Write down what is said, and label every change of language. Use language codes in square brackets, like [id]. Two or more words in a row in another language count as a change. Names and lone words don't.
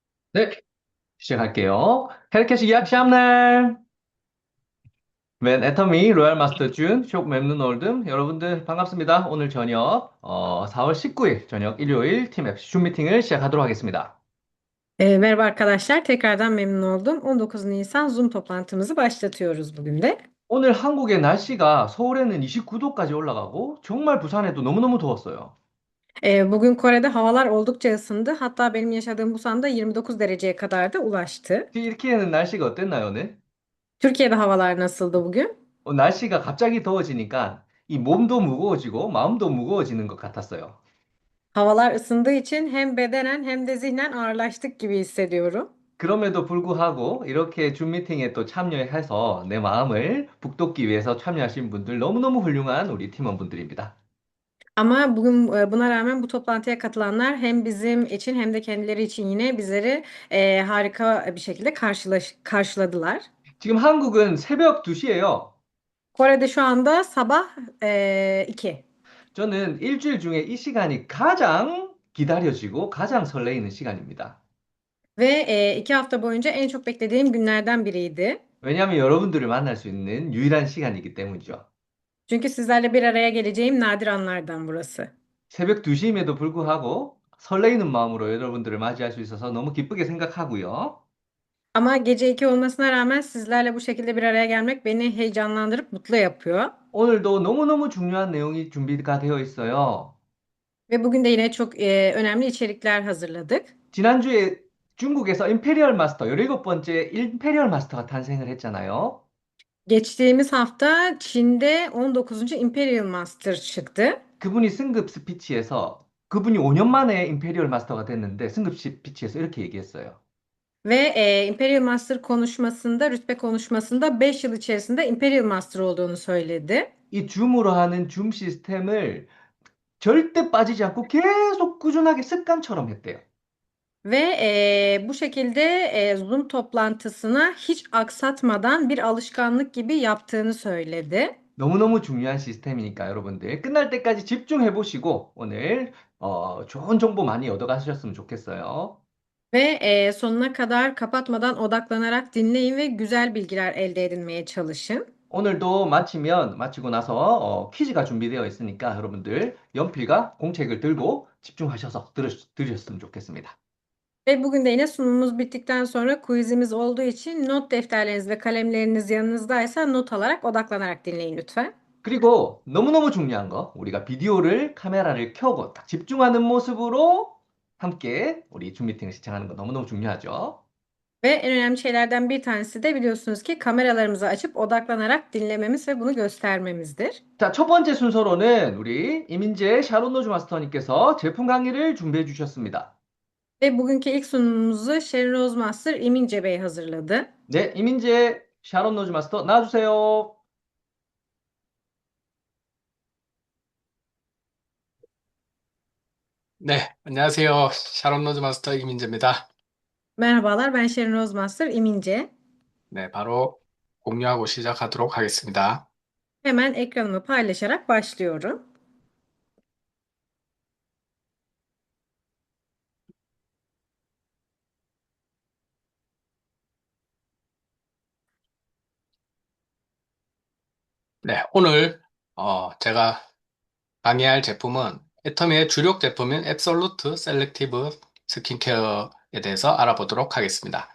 [ko] 네, 시작할게요. [tr] Herkese iyi akşamlar. Ben Atomy 로얄 마스터 준, çok memnun oldum. [ko] 여러분들 반갑습니다. 오늘 저녁 4월 19일 저녁 일요일 팀 FC 줌 미팅을 시작하도록 하겠습니다. [tr] Merhaba arkadaşlar, tekrardan memnun oldum. 19 Nisan Zoom toplantımızı başlatıyoruz bugün de. [ko] 오늘 한국의 날씨가 서울에는 29도까지 올라가고 정말 부산에도 너무너무 더웠어요. [tr] Bugün Kore'de havalar oldukça ısındı. Hatta benim yaşadığım Busan'da 29 dereceye kadar da ulaştı. [ko] 튀르키예는 날씨가 어땠나요, 오늘? [tr] Türkiye'de havalar nasıldı bugün? [ko] 날씨가 갑자기 더워지니까 이 몸도 무거워지고 마음도 무거워지는 것 같았어요. [tr] Havalar ısındığı için hem bedenen hem de zihnen ağırlaştık gibi hissediyorum. [ko] 그럼에도 불구하고 이렇게 줌 미팅에 또 참여해서 내 마음을 북돋기 위해서 참여하신 분들 너무너무 훌륭한 우리 팀원분들입니다. [tr] Ama bugün buna rağmen bu toplantıya katılanlar hem bizim için hem de kendileri için yine bizleri harika bir şekilde karşıladılar. [ko] 지금 한국은 새벽 2시예요. [tr] Kore'de şu anda sabah 2. [ko] 저는 일주일 중에 이 시간이 가장 기다려지고 가장 설레이는 시간입니다. [tr] Ve 2 hafta boyunca en çok beklediğim günlerden biriydi. [ko] 왜냐하면 여러분들을 만날 수 있는 유일한 시간이기 때문이죠. [tr] Çünkü sizlerle bir araya geleceğim nadir anlardan burası. [ko] 새벽 2시임에도 불구하고 설레이는 마음으로 여러분들을 맞이할 수 있어서 너무 기쁘게 생각하고요. [tr] Ama gece 2 olmasına rağmen sizlerle bu şekilde bir araya gelmek beni heyecanlandırıp mutlu yapıyor. [ko] 오늘도 너무너무 중요한 내용이 준비가 되어 있어요. [tr] Ve bugün de yine çok önemli içerikler hazırladık. [ko] 지난주에 중국에서 임페리얼 마스터, 17번째 임페리얼 마스터가 탄생을 했잖아요. [tr] Geçtiğimiz hafta Çin'de 19. Imperial Master çıktı. [ko] 그분이 승급 스피치에서 그분이 5년 만에 임페리얼 마스터가 됐는데 승급 스피치에서 이렇게 얘기했어요. [tr] Ve Imperial Master konuşmasında, rütbe konuşmasında 5 yıl içerisinde Imperial Master olduğunu söyledi. [ko] 이 줌으로 하는 줌 시스템을 절대 빠지지 않고 계속 꾸준하게 습관처럼 했대요. [tr] Ve bu şekilde Zoom toplantısına hiç aksatmadan bir alışkanlık gibi yaptığını söyledi. [ko] 너무너무 중요한 시스템이니까 여러분들 끝날 때까지 집중해 보시고 오늘 좋은 정보 많이 얻어가셨으면 좋겠어요. [tr] Ve sonuna kadar kapatmadan odaklanarak dinleyin ve güzel bilgiler elde edinmeye çalışın. [ko] 오늘도 마치고 나서 퀴즈가 준비되어 있으니까 여러분들 연필과 공책을 들고 집중하셔서 들으셨으면 좋겠습니다. [tr] Ve bugün de yine sunumumuz bittikten sonra quizimiz olduğu için not defterleriniz ve kalemleriniz yanınızdaysa not alarak odaklanarak dinleyin lütfen. [ko] 그리고 너무너무 중요한 거, 우리가 비디오를, 카메라를 켜고 딱 집중하는 모습으로 함께 우리 줌 미팅을 시청하는 거 너무너무 중요하죠. [tr] Ve en önemli şeylerden bir tanesi de biliyorsunuz ki kameralarımızı açıp odaklanarak dinlememiz ve bunu göstermemizdir. [ko] 자, 첫 번째 순서로는 우리 이민재 샤론 노즈 마스터님께서 제품 강의를 준비해 주셨습니다. [tr] Ve bugünkü ilk sunumumuzu Sherin Rose Master İmince Bey hazırladı. [ko] 네, 이민재 샤론 노즈 마스터 나와주세요. 네, 안녕하세요. 샤론 로즈 마스터 이민재입니다. [tr] Merhabalar, ben Sherin Rose Master İmince. [ko] 네, 바로 공유하고 시작하도록 하겠습니다. [tr] Hemen ekranımı paylaşarak başlıyorum. [ko] 네, 오늘 제가 강의할 제품은 애터미의 주력 제품인 앱솔루트 셀렉티브 스킨케어에 대해서 알아보도록 하겠습니다.